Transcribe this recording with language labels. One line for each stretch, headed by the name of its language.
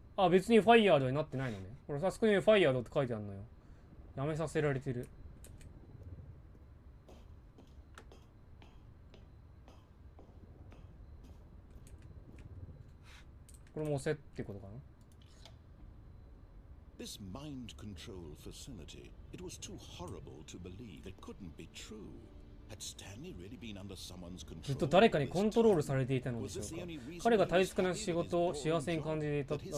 Japanese: 別にファイヤードになってないのね。これあそこにファイヤードって書いてあるのよ。やめさせられてる。これも押せってことかな。
English: This mind control facility, it was too horrible to believe. It couldn't be true. Had Stanley really been under someone's control?
Japanese: ずっと誰かにコントロールされていたのでしょうか。彼が大切な仕事を幸せに感じていた。